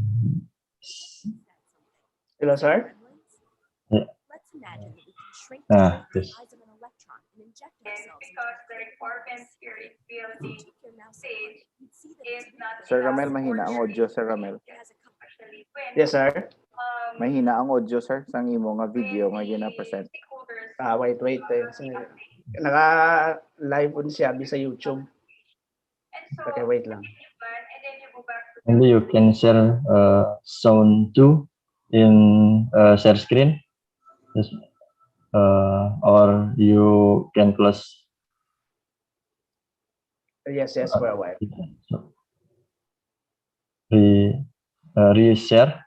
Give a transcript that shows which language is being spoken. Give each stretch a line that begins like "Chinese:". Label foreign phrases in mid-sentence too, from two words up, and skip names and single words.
English: Hello, sir. Yeah. Let's imagine that we can shrink Ah, the yes. size of an electron and inject And ourselves because the requirement here in If you PLC took your mouse stage apart, you'd see that is it's not Sir enough
Filipino: Ramel, mahina ang audio, Sir Ramel.
English: it has a couple. actually when Yes, sir.
Hiligaynon: Mahina ang audio, sir, sang imo nga video nga gina-present.
English: stakeholders
Filipino: Wait. Naka-live on siya sa YouTube.
English: and so Okay, wait lang. and then you go back to Maybe you can share sound too in share screen. Yes. Or you can close. Yes, for a while. So, re-share.